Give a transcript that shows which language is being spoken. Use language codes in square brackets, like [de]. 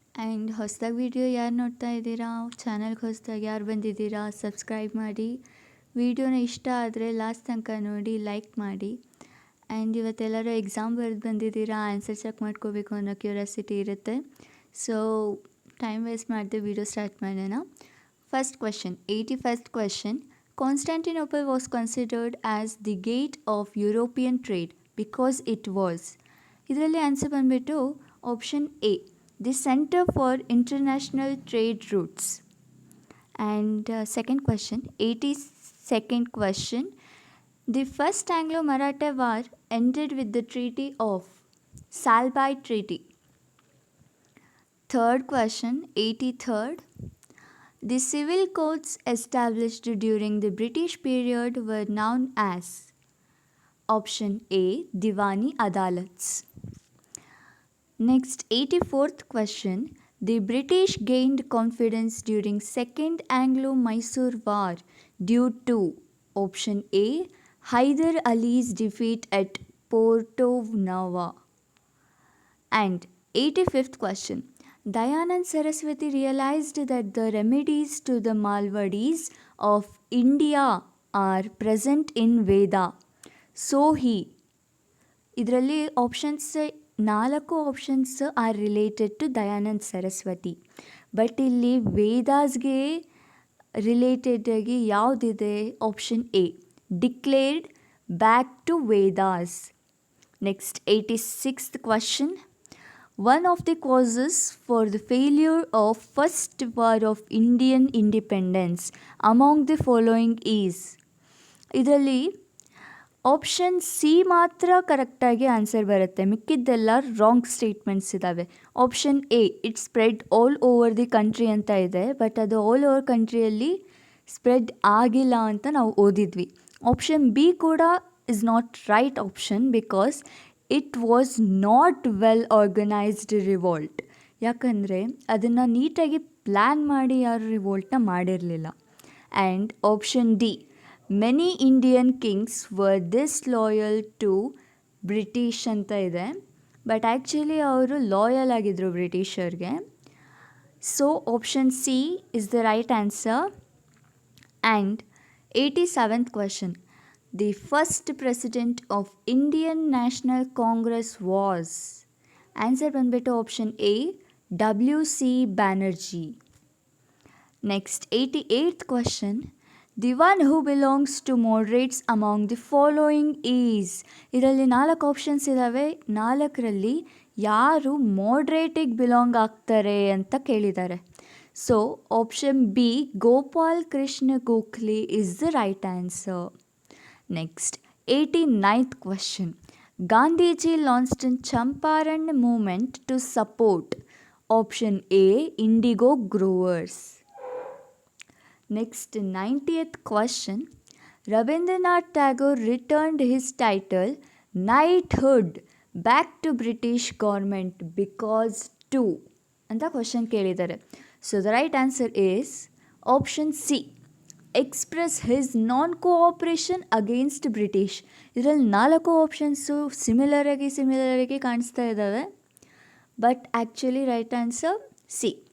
[kn] And ಹೊಸದಾಗಿ video ಯಾರು ನೋಡ್ತಾ ಇದ್ದೀರಾ, ಚಾನಲ್ಗೆ ಹೊಸದಾಗಿ ಯಾರು ಬಂದಿದ್ದೀರಾ, ಸಬ್ಸ್ಕ್ರೈಬ್ ಮಾಡಿ. ವಿಡಿಯೋನ ಇಷ್ಟ ಆದರೆ ಲಾಸ್ಟ್ ತನಕ ನೋಡಿ, ಲೈಕ್ ಮಾಡಿ. ಆ್ಯಂಡ್ ಇವತ್ತೆಲ್ಲರೂ ಎಕ್ಸಾಮ್ ಬರೆದು ಬಂದಿದ್ದೀರಾ, ಆನ್ಸರ್ ಚೆಕ್ ಮಾಡ್ಕೋಬೇಕು ಅನ್ನೋ ಕ್ಯೂರಿಯಾಸಿಟಿ ಇರುತ್ತೆ. [en] so time waste [kn] ಮಾಡದೆ [en] Video start ಮಾಡೋಣ. First question, 81st question. Constantinople was considered as the gate of European trade because it was. [kn] ಇದರಲ್ಲಿ ಆನ್ಸರ್ ಬಂದುಬಿಟ್ಟು [en] Option A, the centre for international trade routes. And second question, 82nd question. The first Anglo Maratha war ended with the treaty of Salbai treaty. Third question, 83rd. The civil courts established during the British period were known as. Option A, Diwani Adalats. Next, 84th question. The British gained confidence during Second Anglo-Mysore War due to. Option A, Hyder Ali's defeat at Porto Novo. And 85th question. Dayanand Saraswati realized that the remedies to the maladies of India are present in Veda. So he. [kn] ಇದರಲ್ಲಿ [en] Options 4 options are related to Dayanand Saraswati. [kn] But ಇಲ್ಲಿ ವೇದಾಸ್ಗೆ ರಿಲೇಟೆಡಾಗಿ ಯಾವುದಿದೆ? [en] Option A, declared back to Vedas. Next 86th question. One of the causes for the failure of first war of Indian independence among the following is. [kn] ಇದರಲ್ಲಿ option C ಮಾತ್ರ ಕರೆಕ್ಟಾಗಿ answer ಬರುತ್ತೆ, ಮಿಕ್ಕಿದ್ದೆಲ್ಲ wrong statements ಇದ್ದಾವೆ. [en] option A, it spread all over the country [kn] ಅಂತ ಇದೆ, [en] but ಅದು all over [kn] ಕಂಟ್ರಿಯಲ್ಲಿ spread ಆಗಿಲ್ಲ ಅಂತ ನಾವು ಓದಿದ್ವಿ. [en] Option B ಕೂಡ is not right option because it was not well organised revolt. [kn] ಯಾಕಂದರೆ ಅದನ್ನು ನೀಟಾಗಿ ಪ್ಲ್ಯಾನ್ ಮಾಡಿ ಯಾರು ರಿವೋಲ್ಟ್ನ ಮಾಡಿರಲಿಲ್ಲ. [en] and option D, many Indian kings were disloyal to British [kn] ಅಂತ ಇದೆ, [en] but actually [kn] ಅವರು ಲಾಯಲ್ ಆಗಿದ್ದರು ಬ್ರಿಟಿಷರ್ಗೆ. [en] So option C is the right answer. And 87th question. The first president of Indian National Congress was. Answer [kn] ಬಂದ್ಬಿಟ್ಟು [en] Option A, WC Banerjee. Next, 88th question. The one who belongs to moderates among the following is. [kn] ಇದರಲ್ಲಿ 4 options ಇದ್ದಾವೆ. 4ರಲ್ಲಿ ಯಾರು ಮಾಡ್ರೇಟಿಗೆ belong ಆಗ್ತಾರೆ ಅಂತ ಕೇಳಿದ್ದಾರೆ. [en] So option B, Gopal Krishna Gokhale is the right answer. Next, 89th question. Gandhiji launched a Champaran movement to support. Option A, indigo growers. Next, 90th question. Rabindranath Tagore returned his title knighthood back to British government because to. [kn] ಅಂತ question ಕೇಳಿದ್ದಾರೆ. [en] So the right answer is option C, express his non cooperation against British. [kn] ಇದರಲ್ಲಿ 4 options ಸಿಮಿಲರಾಗಿ ಕಾಣಿಸ್ತಾ ಇದ್ದಾವೆ, [en] But actually right answer C.